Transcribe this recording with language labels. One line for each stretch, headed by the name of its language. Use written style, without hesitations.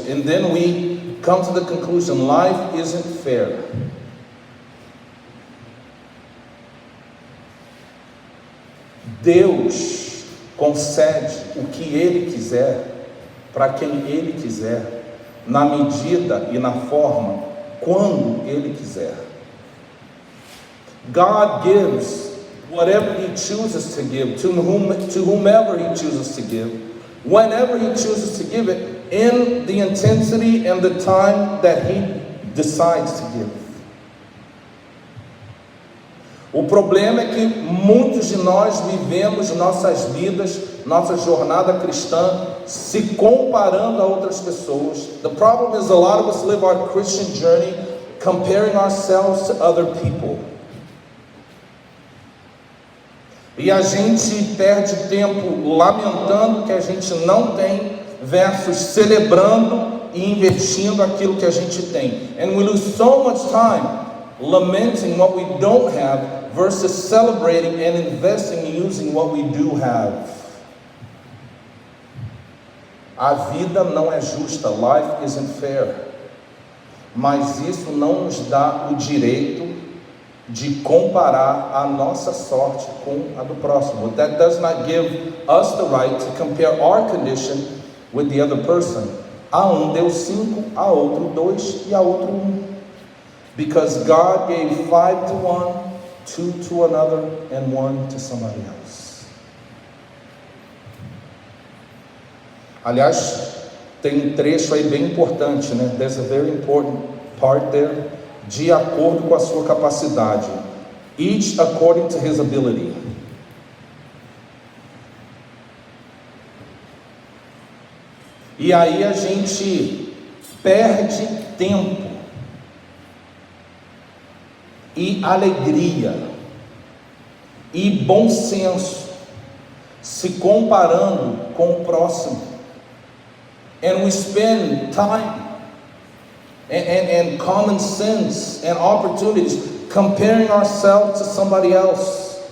English: And then we come to the conclusion, life isn't fair.
Portuguese: Deus concede o que Ele quiser, para quem Ele quiser, na medida e na forma, quando Ele quiser.
English: God gives whatever He chooses to give, to whomever He chooses to give, whenever He chooses to give it, in the intensity and the time that He decides to give.
Portuguese: O problema é que muitos de nós vivemos nossas vidas, nossa jornada cristã, se comparando a outras pessoas.
English: The problem is a lot of us live our Christian journey comparing ourselves to other people.
Portuguese: E a gente perde tempo lamentando que a gente não tem, versus celebrando e investindo aquilo que a gente tem.
English: And we lose so much time lamenting what we don't have versus celebrating and investing in using what we do have.
Portuguese: A vida não é justa,
English: life isn't fair.
Portuguese: Mas isso não nos dá o direito de comparar a nossa sorte com a do próximo.
English: That does not give us the right to compare our condition with the other person.
Portuguese: A um deu 5, a outro 2 e a outro 1.
English: Because God gave 5 to one, 2 to another, and 1 to somebody else.
Portuguese: Aliás, tem um trecho aí bem importante, né?
English: There's a very important part there.
Portuguese: De acordo com a sua capacidade.
English: Each according to his ability.
Portuguese: E aí a gente perde tempo e alegria e bom senso se comparando com o próximo.
English: And we spend time and common sense and opportunities comparing ourselves to somebody else.